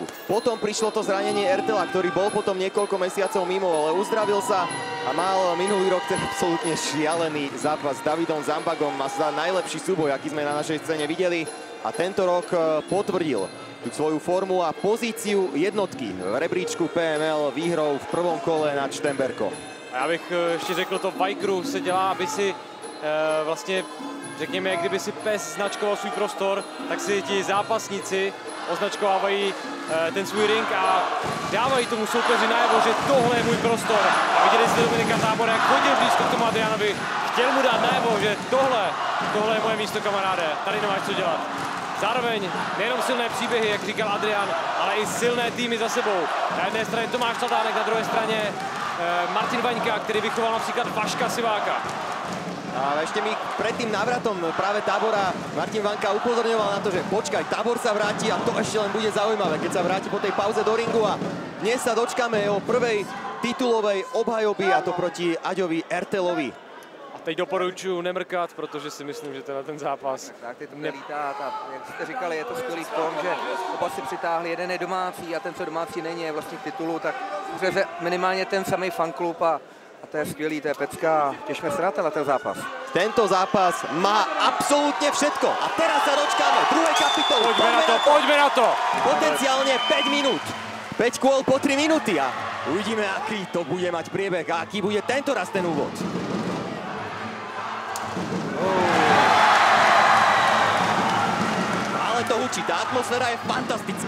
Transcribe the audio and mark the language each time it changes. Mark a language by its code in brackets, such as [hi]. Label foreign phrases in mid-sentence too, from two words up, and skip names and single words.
[sk] Potom prišlo to zranenie Ertela, ktorý bol potom niekoľko mesiacov mimo, ale uzdravil sa a mal minulý rok ten absolútne šialený zápas s Davidom Zambagom. Má sa najlepší súboj, aký sme na našej scéne videli, a tento rok potvrdil tú svoju formu a pozíciu jednotky v rebríčku PML výhrou v prvom kole nad Štemberkom. [cs] Já bych ještě řekl, to Vajkru se dělá, aby si vlastně, řekněme, kdyby si pes značkoval svůj prostor, tak si ti zápasníci označkovávají ten svůj ring a dávají tomu soupeři najevo, že tohle je můj prostor. A viděli jste Dominika Tábora, jak chodil blízko k tomu Adrianovi, chtěl mu dát najevo, že tohle je moje místo, kamaráde, tady nemáš co dělat. Zároveň nejenom silné příběhy, jak říkal Adrian, ale i silné týmy za sebou. Na jedné straně Tomáš Tadánek, na druhé straně Martin Vaňka, který vychoval například Vaška Siváka. [sk] A ešte mi pred tým návratom práve Tábora Martin Vaňka upozorňoval na to, že počkaj, Tábor sa vráti a to ešte len bude zaujímavé, keď sa vráti po tej pauze do ringu, a dnes sa dočkáme jeho prvej titulovej obhajoby, a to proti Aďovi Ertelovi. [cs] A teď doporučuji nemrkat, protože si myslím, že ten zápas... Tak teď to bude lítat a jak jste říkali, je to skvělý v tom, že oba si přitáhli, jeden je domácí a ten, co domácí není, je vlastně k titulu, tak přeze minimálně ten samý fanklub a to je skvělý, to je pecka. Těšme se na ten zápas. [sk] Tento zápas má absolútne všetko. A teraz sa dočkáme druhej kapitoly. Poďme na to! Potenciálne 5 minút. 5 kôl po 3 minúty a uvidíme, aký to bude mať priebeh a aký bude tento raz ten úvod. Ale to hučí, tá atmosféra je fantastická.